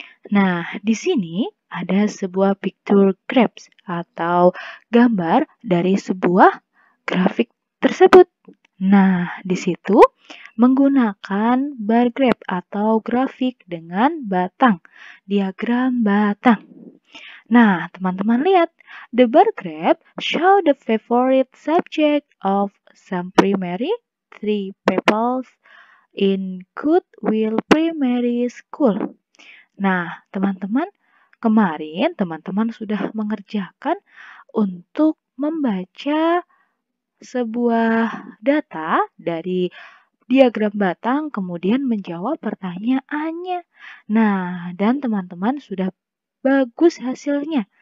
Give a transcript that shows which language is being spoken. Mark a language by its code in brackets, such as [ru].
[id] Nah, di sini ada sebuah picture graph atau gambar dari sebuah grafik tersebut. Nah, di situ menggunakan bar graph atau grafik dengan batang, diagram batang. Nah, teman-teman lihat, [en] the bar graph show the favorite subject of some primary 3 pupils in Goodwill Primary School. [id] Nah, teman-teman, kemarin teman-teman sudah mengerjakan untuk membaca sebuah data dari diagram batang, kemudian menjawab pertanyaannya. Nah, dan teman-teman sudah bagus hasilnya.